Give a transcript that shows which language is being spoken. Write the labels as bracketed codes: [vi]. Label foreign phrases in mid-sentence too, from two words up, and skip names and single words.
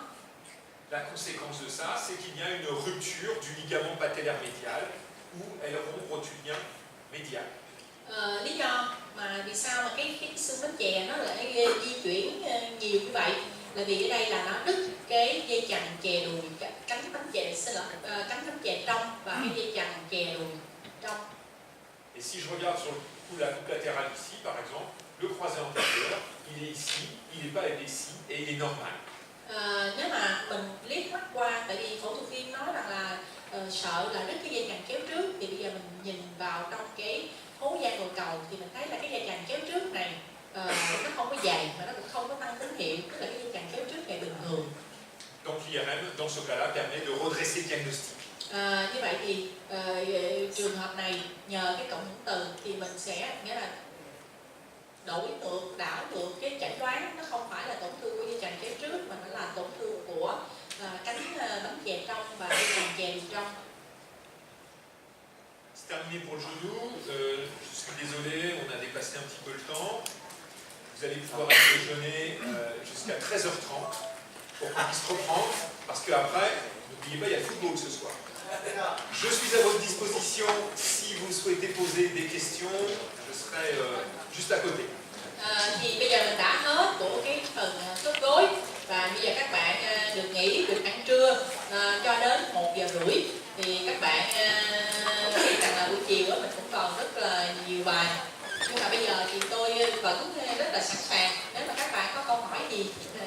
[fr] La conséquence de ça, c'est qu'il y a une rupture du ligament patellaire médial ou aileron rotulien médial. [vi] Lý do mà vì sao mà cái xương bánh chè nó lại di chuyển nhiều như vậy là vì ở đây là nó đứt cái dây chằng chè đùi, cánh bánh chè cánh bánh chè trong và cái dây chằng chè đùi trong. [fr] Et si je regarde sur le coup, la coupe latérale ici, par exemple, le croisé antérieur, il est ici, il n'est pas ici et il est normal. [vi] Nếu mà mình liếc mắt qua, tại vì phẫu thuật viên nói rằng là sợ là đứt cái dây chằng chéo trước, thì bây giờ mình nhìn vào trong cái hố gian bồi cầu thì mình thấy là cái dây chằng chéo trước này nó không có dày mà nó cũng không có tăng tín hiệu, tức là cái dây chằng chéo trước này bình thường. [fr] Donc l'IRM, dans ce cas-là, permet de redresser le diagnostic. [vi] Như vậy thì trường hợp này nhờ cái cộng hưởng từ thì mình sẽ nghĩa là đảo ngược cái chẩn đoán, nó không phải là tổn thương của dây chằng chéo trước mà nó là tổn thương của cánh bánh chè trong và dây chằng chè đùi trong. [fr] C'est terminé pour le genou. Je suis désolé, on a dépassé un petit peu le temps. Vous allez pouvoir aller déjeuner jusqu'à 13h30 pour qu'on puisse reprendre, parce qu'après, n'oubliez pas, il y a le football ce soir. Je suis à votre disposition si vous souhaitez poser des questions. Je serai juste à côté. [vi] Thì bây giờ mình đã hết của cái phần khớp gối, và bây giờ các bạn được nghỉ, được ăn trưa cho đến 1:30. Thì các bạn biết rằng là buổi chiều mình cũng còn rất là nhiều bài, nhưng mà bây giờ thì tôi vẫn rất là sẵn sàng nếu mà các bạn có câu hỏi gì